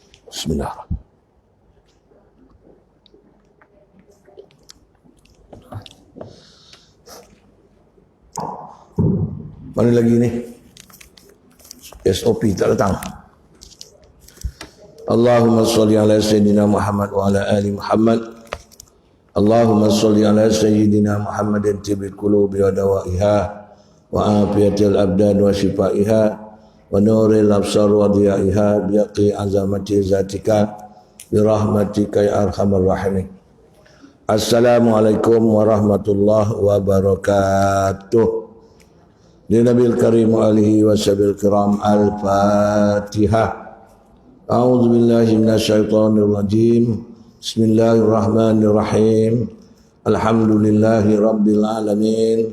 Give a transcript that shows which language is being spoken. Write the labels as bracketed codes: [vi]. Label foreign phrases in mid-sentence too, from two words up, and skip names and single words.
[ms] Bismillah. Mana lagi ni? SOP tak datang. [ar] اللهم صل على سيدنا محمد وعلى آل محمد. اللهم صل على سيدنا محمد طب القلوب ودوائها وعافية الأبدان وشفائها ونور الأبصار وضيائها بباقي عظمة ذاتك برحمتك يا أرحم الراحمين. السلام عليكم ورحمة الله وبركاته. دي النبيل كريم آله وسبيل كرام الفاتحة. أعوذ بالله من الشيطان الرجيم. بسم الله الرحمن الرحيم. الحمد لله رب العالمين.